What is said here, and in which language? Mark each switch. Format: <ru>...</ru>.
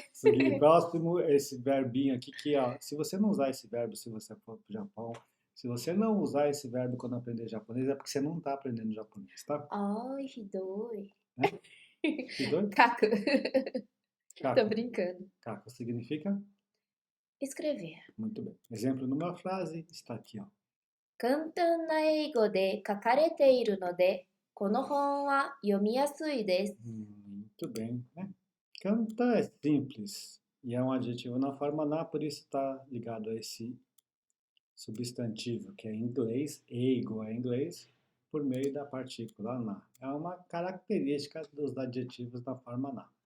<pt>Seguinte, próximo, esse verbinho aqui que, ó, se você não usar esse verbo, se você for pro Japão, se você não usar esse verbo quando aprender japonês, é porque você não está aprendendo japonês, tá?</pt> <ja>Ai, hidoi.</ja> <pt>Né? Que doido? Kaku. Tô</pt> <ja>Kako.</ja> <pt>brincando. Kako significa? Escrever. Muito bem. Exemplo numa frase está aqui, ó.</pt> <ja>簡単な英語で書かれているので、この本は読みやすいです。</ja> <pt>Muito bem, né? Canta é simples e é um adjetivo na forma na, por isso está ligado a esse substantivo, que é em inglês, eigo é inglês, por meio da partícula na. É uma característica dos adjetivos da forma na.</pt>